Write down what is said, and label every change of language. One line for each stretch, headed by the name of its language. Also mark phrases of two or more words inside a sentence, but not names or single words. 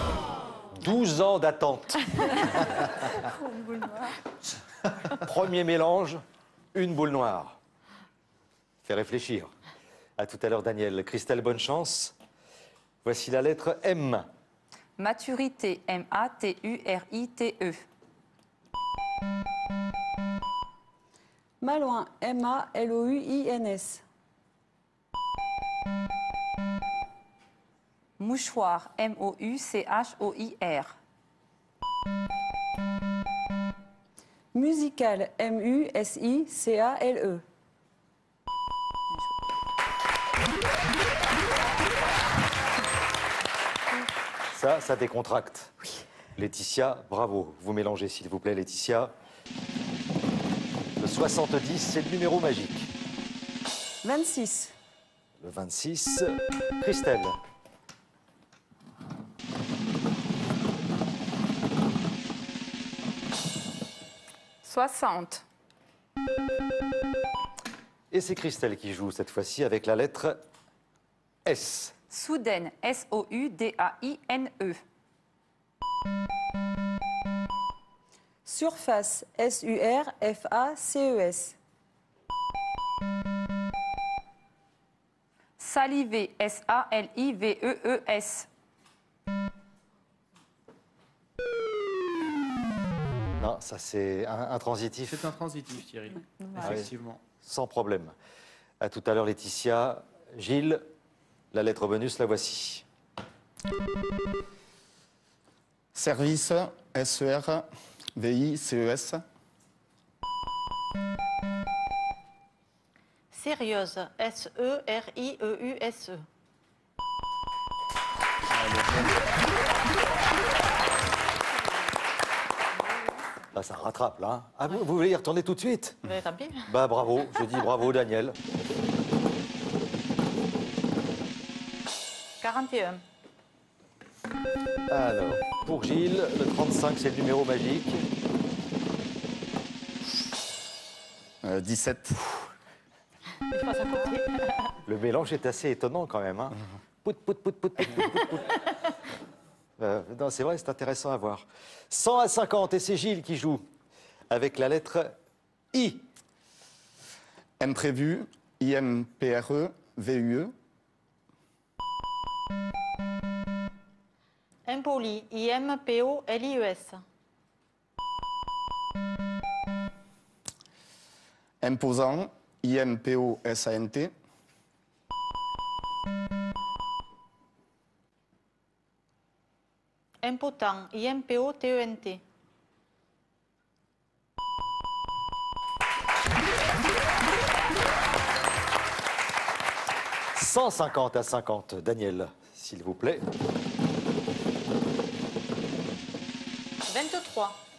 French: 12 ans d'attente. Premier mélange, une boule noire. Fait réfléchir. À tout à l'heure, Daniel. Christelle, bonne chance. Voici la lettre M. Maturité, M-A-T-U-R-I-T-E. Malouin, M-A-L-O-U-I-N-S. Mouchoir, M-O-U-C-H-O-I-R. Musical, M-U-S-I-C-A-L-E. Ça décontracte. Oui. Laetitia, bravo. Vous mélangez, s'il vous plaît, Laetitia. Le 70, c'est le numéro magique. 26. Le 26, Christelle. « 60. Et c'est Christelle qui joue cette fois-ci avec la lettre S. Soudaine, S-O-U-D-A-I-N-E. Surface, S-U-R-F-A-C-E-S. Salivé, S-A-L-I-V-E-E-S. Non, ça c'est intransitif, C'est intransitif, Thierry. Effectivement. sans problème. À tout à l'heure, Laetitia. Gilles, la lettre bonus, la voici. Service, S-E-R-V-I-C-E-S. Sérieuse, S-E-R-I-E-U-S-E. Là, ça rattrape, là. Hein. Ah, vous voulez y retourner tout de suite? Mais tant pis. Bah, bravo. Je dis bravo, Daniel. 41. Alors, pour Gilles, le 35, c'est le numéro magique. 17. Je passe à côté. Le mélange est assez étonnant quand même. Hein. Pout, pout, pout, pout, pout, pout, pout, pout. Non, c'est vrai, c'est intéressant à voir. 100 à 50, et c'est Gilles qui joue avec la lettre I. Imprévu, I-M-P-R-E, V-U-E. Impoli, I-M-P-O-L-I-E-S. Imposant, I-M-P-O-S-A-N-T. Impotent, I-M-P-O-T-E-N-T. « 150 à 50, Daniel, s'il vous plaît. 23.